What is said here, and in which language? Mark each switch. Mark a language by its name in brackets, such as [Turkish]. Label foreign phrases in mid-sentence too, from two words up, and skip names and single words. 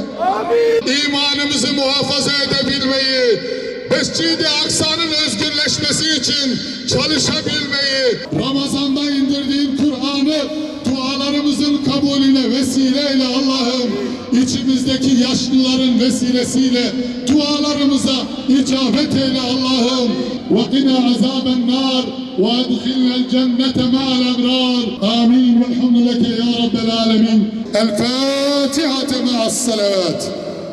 [Turkish] İmanımızı muhafaza edebilmeyi, Mescid-i Aksa'nın özgürleşmesi için çalışabilmeyi, Ramazan'da indirdiğin Kur'an'ı dualarımızın kabulüne vesileyle Allah'ım, içimizdeki yaşlıların vesilesiyle dualarımıza icabet eyle Allah'ım. [Arabic] وَقِنَا عَذَابَ النَّارِ وَاَدْخِلْنَا الْجَنَّةَ مَعَ الْأَبْرَارِ آمين والحمد لك يا رب العالمين. الفاتحة مع الصلوات.